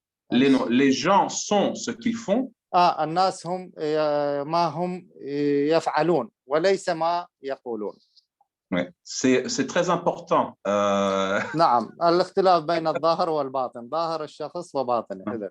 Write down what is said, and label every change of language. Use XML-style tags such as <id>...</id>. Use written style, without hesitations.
<fr>Les gens sont ce qu'ils font.</fr> <ar>الناس هم ما هم يفعلون وليس ما يقولون.</ar> <fr>Ouais, c'est très important.</fr> <ar>نعم، الاختلاف بين الظاهر والباطن، ظاهر الشخص وباطنه.</ar>